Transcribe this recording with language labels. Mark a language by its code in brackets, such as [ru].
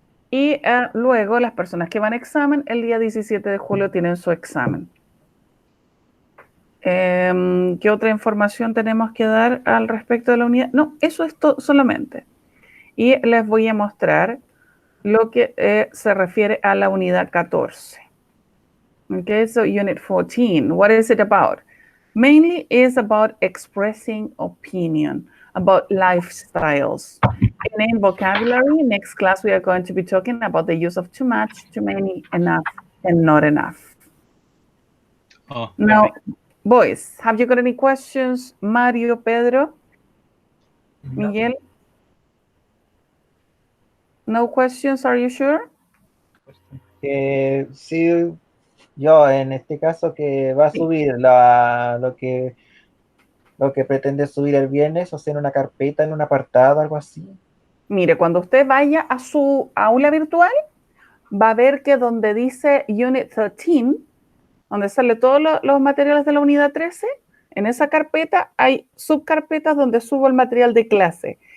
[es] Y luego las personas que van a examen, el día 17 de julio tienen su examen. ¿Qué otra información tenemos que dar al respecto de la unidad? No, eso es todo solamente. Y les voy a mostrar lo que se refiere a la unidad 14. [en] Okay, so Unit 14, what is it about? Mainly is about expressing opinion, about lifestyles. And in vocabulary, next class we are going to be talking about the use of too much, too many, enough, and not enough. Oh, Now, perfect. boys, have you got any questions? Mario, Pedro, Miguel? No questions, are you sure? [es] Sí, yo en este caso que va a subir lo que pretende subir el viernes, o sea, en una carpeta, en un apartado, algo así. Mire, cuando usted vaya a su aula virtual, va a ver que donde dice Unit 13, donde sale todos los materiales de la unidad 13, en esa carpeta hay subcarpetas donde subo el material de clase.